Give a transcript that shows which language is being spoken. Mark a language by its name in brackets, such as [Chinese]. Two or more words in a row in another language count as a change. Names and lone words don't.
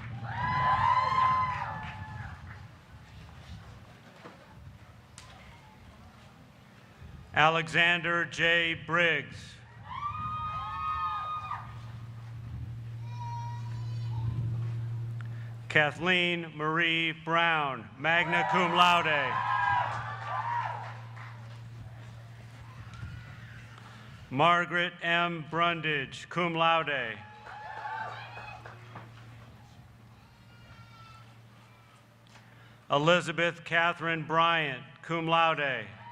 [English] Alexander J. Briggs. Kathleen Marie Brown, [Latin] magna cum laude. [English] Margaret M. Brundage, [Latin] cum laude. [English] Elizabeth Catherine Bryant, [Latin] cum laude.